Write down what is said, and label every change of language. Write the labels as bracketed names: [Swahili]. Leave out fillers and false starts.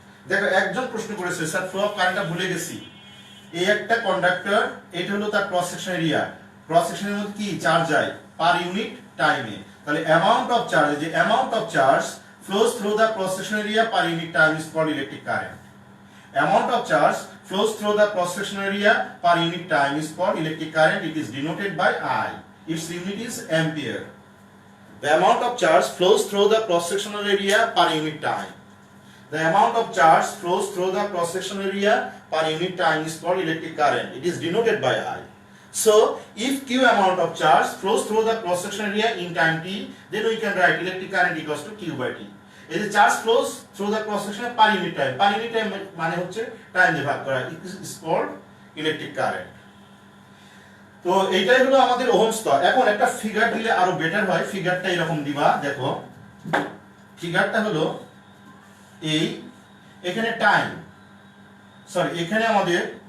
[Bangla] দেখো একজন প্রশ্ন করেছে স্যার ফ্লো অফ কারেন্টটা ভুলে গেছি। এই একটা কন্ডাক্টর, এটা হলো তার ক্রস সেকশন এরিয়া, ক্রস সেকশনের মধ্যে কি চার্জ যায় পার ইউনিট টাইমে। [English] তাহলে amount of charge, যে amount of charge flows through the cross section area per unit time is called electric current. Amount of charge flows through the cross sectional area per unit time is called electric current. It is denoted by I. Its unit is ampere. The amount of charge flows through the cross sectional area per unit time. The amount of charge flows through the cross sectional area per unit time is called electric current. It is denoted by I. So, if Q amount of charge flows through the cross sectional area in time t, then we can write electric current equals to Q by T. [Bangla] এই যে [English] charge flows through the cross section per unit time, per unit time [Bangla] মানে হচ্ছে [English] time [Bangla] দিয়ে ভাগ করা, [English] Is called electric current. [Bangla] তো এইটাই হলো আমাদের ওহমস ল। এখন একটা ফিগার দিলে আরো বেটার হয়। ফিগারটা এরকম দিবা, দেখো ফিগারটা হলো এই, এখানে টাইম, সরি এখানে আমাদের